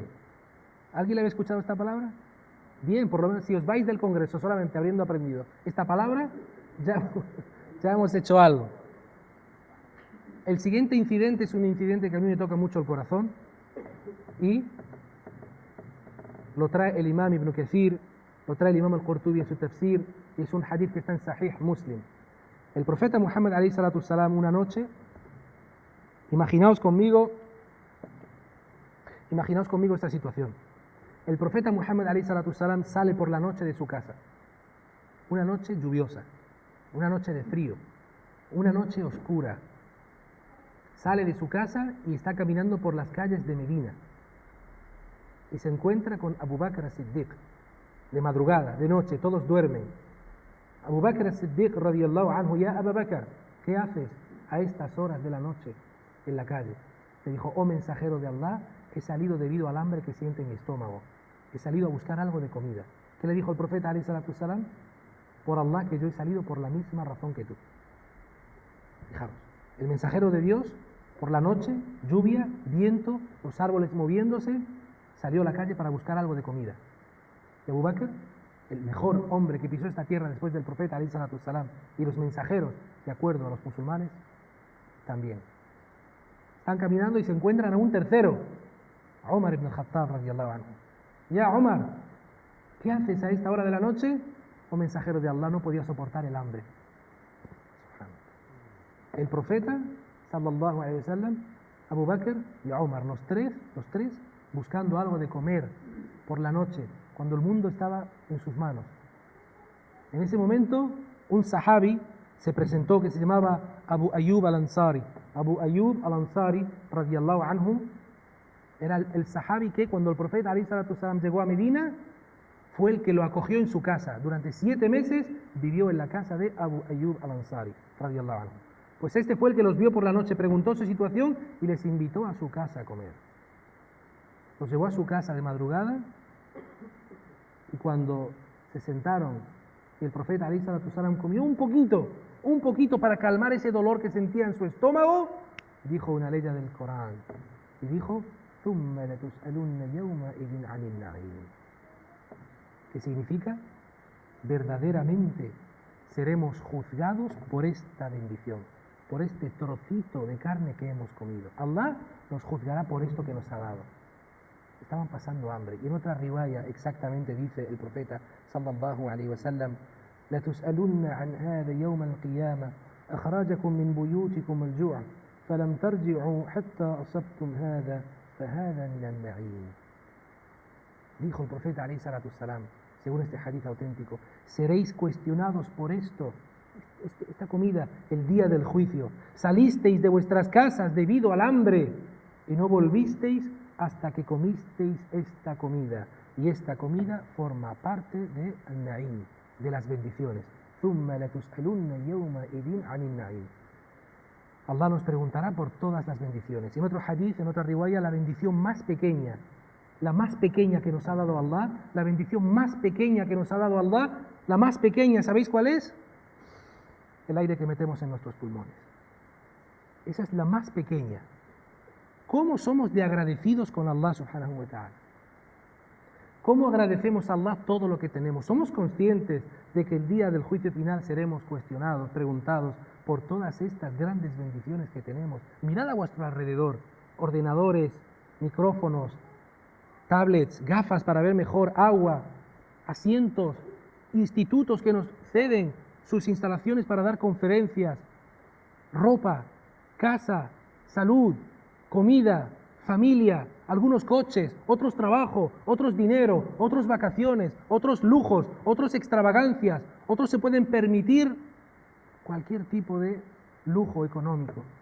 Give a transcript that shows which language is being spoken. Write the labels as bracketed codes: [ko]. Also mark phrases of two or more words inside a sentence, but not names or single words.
[es] ¿Alguien le había escuchado esta palabra? Bien, por lo menos si os vais del Congreso solamente habiendo aprendido esta palabra, ya hemos hecho algo. El siguiente incidente es un incidente que a mí me toca mucho el corazón y lo trae el imam Ibn Kathir, lo trae el imam al-Qurtubi en su tafsir, y es un hadith que está en Sahih Muslim. El profeta Muhammad [ar] عليه الصلاة السلام [es] una noche, imaginaos conmigo esta situación. El profeta Muhammad [ar] عليه الصلاة السلام [es] sale por la noche de su casa, una noche lluviosa, una noche de frío, una noche oscura. Sale de su casa y está caminando por las calles de Medina y se encuentra con Abu Bakr as-Siddiq de madrugada, de noche, todos duermen. [ar] أبو بكر الصديق رضي الله عنه، يا أبو بكر, [es] ¿qué haces a estas horas de la noche en la calle? Le dijo, oh mensajero de Allah, he salido debido al hambre que siente en mi estómago. He salido a buscar algo de comida. ¿Qué le dijo el profeta [ar] عليه الصلاة والسلام? [es] Por Allah que yo he salido por la misma razón que tú. Fijaros, el mensajero de Dios, por la noche, lluvia, viento, los árboles moviéndose, salió a la calle para buscar algo de comida. Y Abu Bakr, el mejor hombre que pisó esta tierra después del profeta [ar] عليه الصلاة والسلام, [es] y los mensajeros, de acuerdo a los musulmanes, también. Están caminando y se encuentran a un tercero, a Umar ibn al-Khattab [ar] رضي الله عنه. [es] Ya Umar, ¿qué haces a esta hora de la noche? Oh mensajero de Allah, no podía soportar el hambre. El profeta, [ar] صلى الله عليه وسلم, [es] Abu Bakr y Umar, los tres, buscando algo de comer por la noche, cuando el mundo estaba en sus manos. En ese momento, un sahabi se presentó que se llamaba Abu Ayyub al-Ansari. [ar] أبو أيوب الأنصاري، رضي الله عنه, [es] era el sahabi que cuando el profeta [ar] عليه الصلاة والسلام [es] llegó a Medina, fue el que lo acogió en su casa. Durante 7 meses vivió en la casa de Abu Ayyub al-Ansari, [ar] رضي الله عنه. [es] Pues este fue el que los vio por la noche, preguntó su situación y les invitó a su casa a comer. Los llevó a su casa de madrugada y cuando se sentaron y el profeta [ar] عليه الصلاة والسلام [es] comió un poquito para calmar ese dolor que sentía en su estómago, dijo una ley del Corán y dijo: [ar] ثُمَّ لَتُسْأَلُنَّ يَوْمَئِذٍ عَنِ النَّعِيمِ. [es] ¿Qué significa? Verdaderamente seremos juzgados por esta bendición, por este trocito de carne que hemos comido. Allah nos juzgará por esto que nos ha dado. Estaban pasando hambre. Y en otra riwaya exactamente dice el profeta [ar] صلى الله عليه وسلم: لَتُسْأَلُنَّ عَنْ هَذَا يَوْمَ الْقِيَامَةِ أَخْرَجَكُم مِّن بُيُوتِكُمُ الْجُوعَ فَلَمْ تَرْجِعُوا حَتَّى أَصَبْتُمْ هَذَا فَهَذَا مِنَ النَّعِيمِ. [es] Dijo el profeta [ar] عليه الصلاة والسلام, [es] según este hadith auténtico: seréis cuestionados por esto, esta comida, el día del juicio. Salisteis de vuestras casas debido al hambre y no volvisteis hasta que comisteis esta comida. Y esta comida forma parte de al-na'im, de las bendiciones. [ar] ثُمَّ لَتُسْأَلُنَّ يَوْمَئِذٍ عَنِ النَّعِيمِ. [es] Allah nos preguntará por todas las bendiciones. En otro hadith, en otra riwaya, la bendición más pequeña, la más pequeña que nos ha dado Allah, la bendición más pequeña que nos ha dado Allah, la más pequeña, ¿sabéis cuál es? El aire que metemos en nuestros pulmones. Esa es la más pequeña. ¿Cómo somos de agradecidos con Allah [ar] سبحانه وتعالى? [es] ¿Cómo agradecemos a Allah todo lo que tenemos? ¿Somos conscientes de que el día del juicio final seremos cuestionados, preguntados por todas estas grandes bendiciones que tenemos? Mirad a vuestro alrededor, ordenadores, micrófonos, tablets, gafas para ver mejor, agua, asientos, institutos que nos ceden sus instalaciones para dar conferencias, ropa, casa, salud, comida, familia, algunos coches, otros trabajo, otros dinero, otros vacaciones, otros lujos, otros extravagancias, otros se pueden permitir cualquier tipo de lujo económico.